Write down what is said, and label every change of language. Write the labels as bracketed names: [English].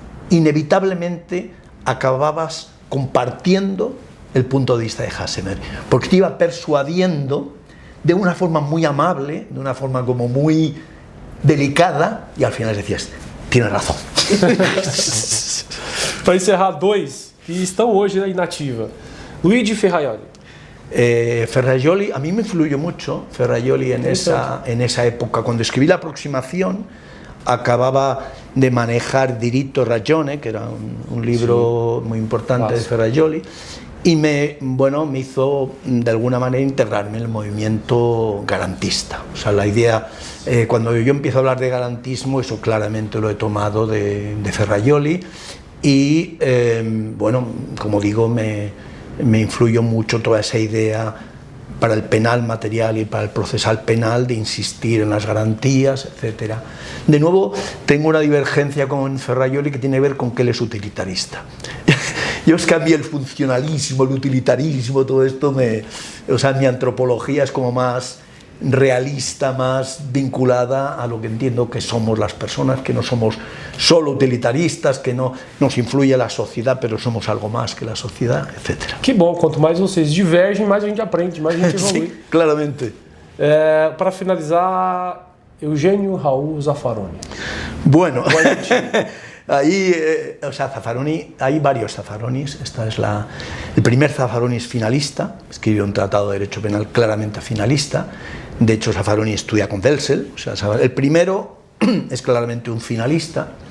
[Spanish] inevitablemente acababas compartiendo el punto de vista de Hassemer, porque te iba persuadiendo de una forma muy amable, de una forma como muy delicada, y al final decías, tienes razón. [Portuguese] Para encerrar, dois que estão hoje na inativa. Luigi Ferraioli. [Spanish] Ferraioli, a mí me influyó mucho Ferraioli en esa época. Cuando escribí La aproximación, acababa de manejar Diritto e Ragione, que era un libro muy importante de Ferraioli, y me hizo de alguna manera integrarme en el movimiento garantista. O sea, la idea, cuando yo empiezo a hablar de garantismo, eso claramente lo he tomado de Ferraioli, y como digo, me influyó mucho toda esa idea para el penal material y para el procesal penal de insistir en las garantías, etc. De nuevo, tengo una divergencia con Ferraioli que tiene que ver con que él es utilitarista. Yo es que a mí el funcionalismo, el utilitarismo, todo esto, mi antropología es como más realista, más vinculada a lo que entiendo que somos las personas, que no somos solo utilitaristas, que no nos influye la sociedad, pero somos algo más que la sociedad, etc. [Portuguese] Que bom, quanto mais vocês divergem, mais a gente aprende, mais a gente evolui. [Spanish] Sí, claramente. [Portuguese] Para finalizar, Eugênio Raul Zaffaroni. [Spanish] Bueno, ahí, Zaffaroni, hay varios Zaffaronis. El primer Zaffaroni es finalista, escribió un tratado de derecho penal claramente finalista. De hecho, Zaffaroni estudia con Welzel. El primero es claramente un finalista.